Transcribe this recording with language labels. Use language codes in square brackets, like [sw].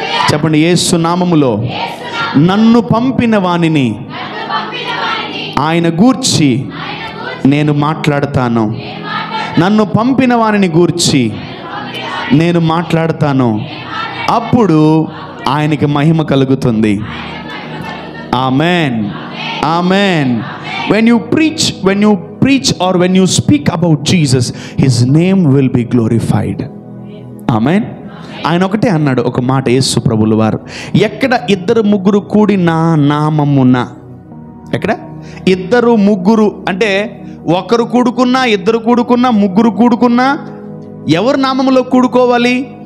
[te] చెప్పండి, యేసు నామములో నన్ను పంపిన వానిని ఆయన గూర్చి నేను మాట్లాడతాను. నన్ను పంపిన వానిని గూర్చి నేను మాట్లాడతాను, అప్పుడు ఆయనకి మహిమ కలుగుతుంది. [en] Amen, amen. When you preach or when you speak about Jesus, his name will be glorified. Amen. [te] ఆయన ఒకటే అన్నాడు ఒక మాట, యేసు ప్రభువుల వారు, ఎక్కడ 2-3 కూడి నా నామమున. ఎక్కడ 2-3 అంటే ఒకరు కూడుకున్నా, 2 కూడుకున్నా, 3 కూడుకున్నా, ఎవరి నామములో కూడుకోవాలి?